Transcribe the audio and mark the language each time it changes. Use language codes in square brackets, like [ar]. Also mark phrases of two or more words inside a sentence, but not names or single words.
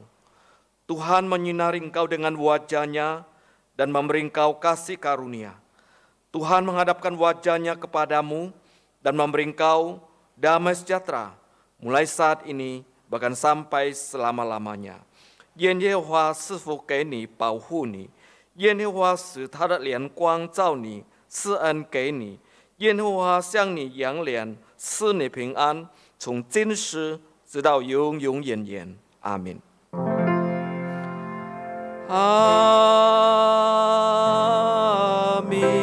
[id] Tuhan menyinari engkau dengan wajah-Nya dan memberi engkau kasih karunia. Tuhan menghadapkan wajah-Nya kepadamu dan memberi engkau damai sejahtera, mulai saat ini bahkan sampai selama-lamanya. [zh] 愿耶和华赐福给你，保护你。愿耶和华使他的脸光照你，赐恩给你。愿耶和华向你扬脸，赐你平安，从今时直到永永远远。阿门。阿门。